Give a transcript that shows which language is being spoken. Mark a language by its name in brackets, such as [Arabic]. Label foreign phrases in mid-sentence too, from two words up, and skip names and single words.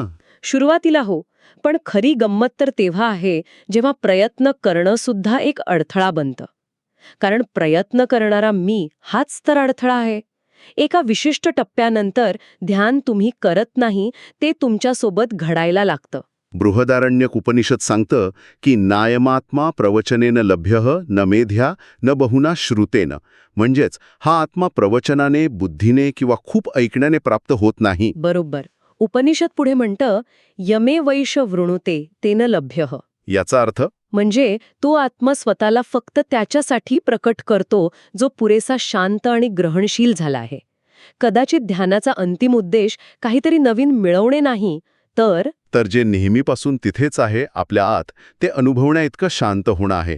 [Marathi] सुरुवातीला हो, पण खरी गंमत तर तेव्हा आहे जेव्हा प्रयत्न करणं सुद्धा एक अडथळा बनतं. कारण प्रयत्न करणारा मी हाच तर अडथळा आहे. एका विशिष्ट टप्प्यानंतर ध्यान तुम्ही करत नाही, ते तुमच्यासोबत घडायला लागतं. बृहदारण्यक उपनिषद सांगतं की [Sanskrit] नायमात्मा प्रवचनेन लभ्यः न मेध्या न बहुना श्रुतेन. [Marathi] म्हणजेच हा आत्मा प्रवचनाने, बुद्धीने किंवा खूप ऐकण्याने प्राप्त होत नाही. बरोबर. उपनिषद पुढे म्हणतं, [Sanskrit] यमे वैष वृणुते तेन लभ्यः. [Marathi] याचा अर्थ म्हणजे तो आत्मा स्वतःला फक्त त्याच्यासाठी प्रकट करतो जो पुरेसा शांत आणि ग्रहणशील झाला आहे. कदाचित ध्यानाचा अंतिम उद्देश काहीतरी नवीन मिळवणे नाही, तर जे नेहमीपासून तिथेच आहे आपल्या आत, ते अनुभवण्या इतकं शांत होणं आहे.